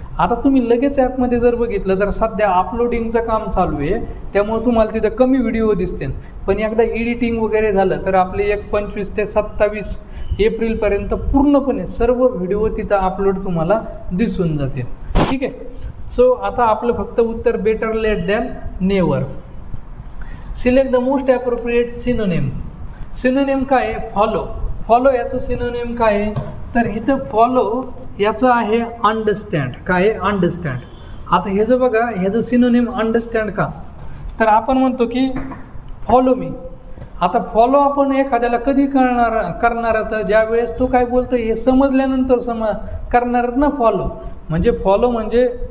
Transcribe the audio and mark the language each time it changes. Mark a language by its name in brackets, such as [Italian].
[Marathi] आता तुम्ही लगेच ॲपमध्ये जर बघितलं तर सध्या अपलोडिंगचं काम चालू आहे त्यामुळे तुम्हाला तिथं कमी व्हिडिओ दिसतील. पण एकदा एडिटिंग वगैरे झालं तर आपले एक 25 ते 27 एप्रिलपर्यंत पूर्णपणे सर्व व्हिडिओ तिथं अपलोड तुम्हाला दिसून जातील. ठीक आहे. सो आता आपलं फक्त उत्तर [English] Better late than never. Select the most appropriate synonym. [Marathi] Synonym काय आहे, फॉलो. फॉलो याचं सिनोनिम काय आहे तर इथं फॉलो याचं आहे अंडरस्टँड. काय आहे, अंडरस्टँड. आता ह्याचं बघा ह्याचं सिनोनिम अंडरस्टँड का तर आपण म्हणतो की फॉलो मी. आता फॉलो आपण एखाद्याला कधी करणार तर ज्या वेळेस तो काय बोलतो हे समजल्यानंतर करणार ना फॉलो. म्हणजे फॉलो म्हणजे